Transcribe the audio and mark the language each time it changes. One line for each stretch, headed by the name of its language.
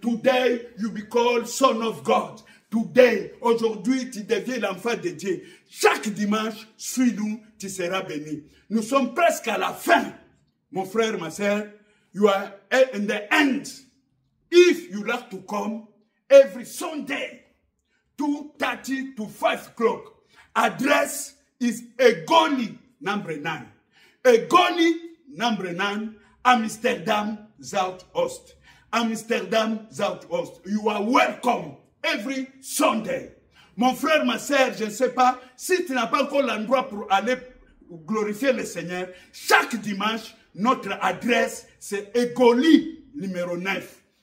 English: Today you be called son of God.
French: Today, aujourd'hui, tu deviens l'enfant de Dieu. Chaque dimanche, suis-nous, tu seras béni. Nous sommes presque à la fin. Mon frère, ma soeur,
English: you are in the end. If you like to come every Sunday, 2:30 to 5 o'clock. Address is Egoli number 9. Egoli number 9, Amsterdam, Zuidoost. Amsterdam, Zuidoost. You are welcome every Sunday.
French: Mon frère, ma soeur, je ne sais pas si tu n'as pas encore l'endroit pour aller glorifier le Seigneur. Chaque dimanche, notre adresse, c'est Egoli numéro 9.